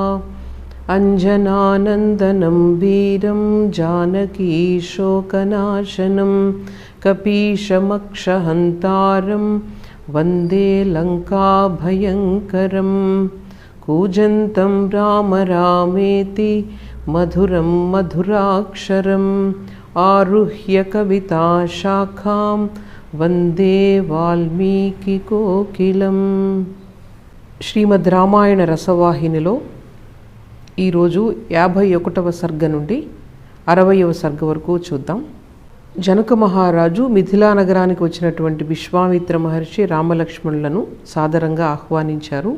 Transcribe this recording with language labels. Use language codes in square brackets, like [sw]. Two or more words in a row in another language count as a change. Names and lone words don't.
[sa] अञ्जनानन्दनं वीरं जानकीशोकनाशनं कपीशमक्षहन्तारं वन्दे लङ्काभयङ्करम्। कूजन्तं राम रामेति मधुरं मधुराक्षरम् आरुह्य कविताशाखां वन्दे వాల్మీకికోకిలం। [te] శ్రీమద్ రామాయణ రసవాహినిలో ఈరోజు 51వ సర్గ నుండి 60వ సర్గ వరకు చూద్దాం. జనక మహారాజు మిథిలా నగరానికి వచ్చినటువంటి విశ్వామిత్ర మహర్షి రామలక్ష్మణులను సాదరంగా ఆహ్వానించారు.